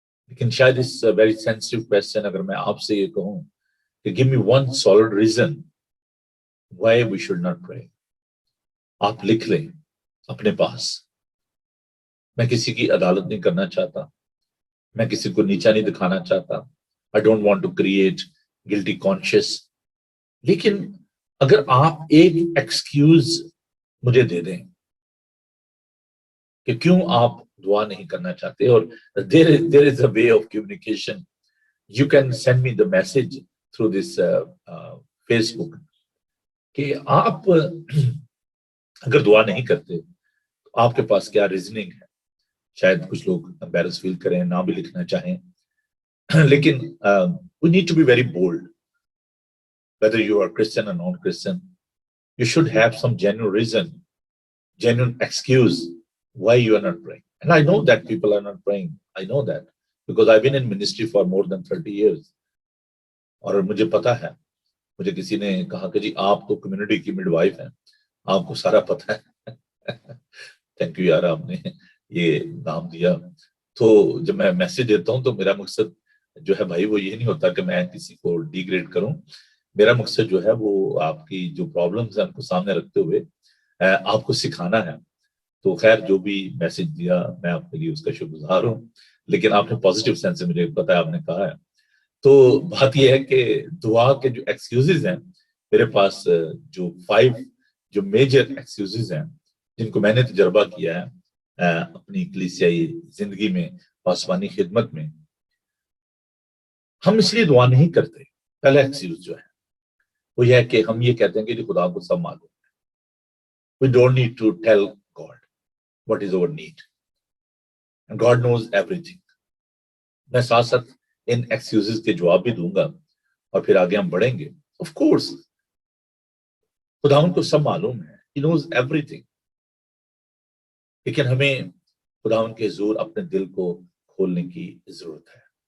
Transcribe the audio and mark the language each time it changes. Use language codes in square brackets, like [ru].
[ur] لیکن شاید اس very sensitive question اگر میں آپ سے یہ کہوں کہ [en] give me one solid reason why we should not pray, [ur] آپ لکھ لیں اپنے پاس. میں کسی کی عدالت نہیں کرنا چاہتا, میں کسی کو نیچا نہیں دکھانا چاہتا. [en] I don't want to create guilty conscious. [ur] لیکن اگر آپ ایک ایکسکیوز مجھے دے دیں کہ کیوں آپ دعا نہیں کرنا چاہتے, اور [en] there is a way of communication. You can send me the message through this Facebook [ur] کہ آپ اگر دعا نہیں کرتے تو آپ کے پاس کیا ریزننگ ہے. شاید کچھ لوگ embarrass فیل کریں, نہ بھی لکھنا چاہیں, لیکن [en] we need to be very bold. Whether you are Christian or non-Christian, you should have some genuine reason, genuine excuse why you are not praying. And I know that people are not praying. I know that because I've been in ministry for more than 30 years. [ur] اور مجھے پتا ہے, مجھے کسی نے کہا کہ جی آپ تو کمیونٹی کی مڈ وائف ہیں, آپ کو سارا پتا ہے. تھینک یو یار, آپ نے یہ نام دیا. تو جب میں میسج دیتا ہوں تو میرا مقصد جو ہے بھائی وہ یہ نہیں ہوتا کہ میں کسی کو ڈی گریڈ کروں. میرا مقصد جو ہے وہ آپ کی جو پرابلمز ہیں ان کو سامنے رکھتے ہوئے آپ کو سکھانا ہے. تو خیر جو بھی میسج دیا میں آپ کے لیے اس کا شکر گزار ہوں, لیکن آپ نے پازیٹیو سینس سے مجھے پتا ہے آپ نے کہا ہے. تو بات یہ ہے کہ دعا کے جو ایکسکیوزز ہیں میرے پاس, جو 5 جو میجر ایکسکیوزز ہیں جن کو میں نے تجربہ کیا ہے اپنی کلیسیائی زندگی میں, پاسبانی خدمت میں. ہم اس لیے دعا نہیں کرتے. پہلا ایکسکیوز جو ہے وہ یہ ہے کہ ہم یہ کہتے ہیں کہ خدا کو سب معلوم ہے. [en] We don't need to tell God what is our need. And God knows everything. [ur] میں ساتھ ساتھ ان ایکسکیوزز کے جواب بھی دوں گا اور پھر آگے ہم بڑھیں گے. [en] Of course, [ur] خداوند کو سب معلوم ہے. [en] He knows everything. [ur] لیکن ہمیں خداوند کے حضور اپنے دل کو کھولنے کی ضرورت ہے.